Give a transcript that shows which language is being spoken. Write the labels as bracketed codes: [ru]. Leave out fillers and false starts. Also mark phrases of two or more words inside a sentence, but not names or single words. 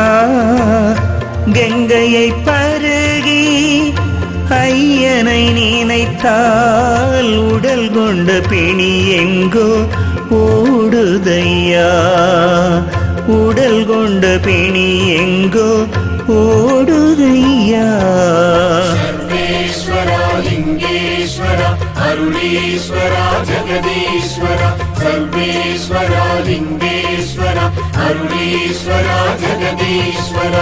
[ta] கங்கையை பருகி ஐயனை நினைத்தால் உடல் கொண்ட பிணி எங்கோ ஓடுதையா. உடல் கொண்ட பிணி எங்கோ ஓடுதையா. [sa] सर्वेश्वरा लिंगेश्वरा अरुणेश्वरा जगदीश्वरा सर्वेश्वरा लिंगेश्वरा अरुणेश्वरा जगदीश्वरा.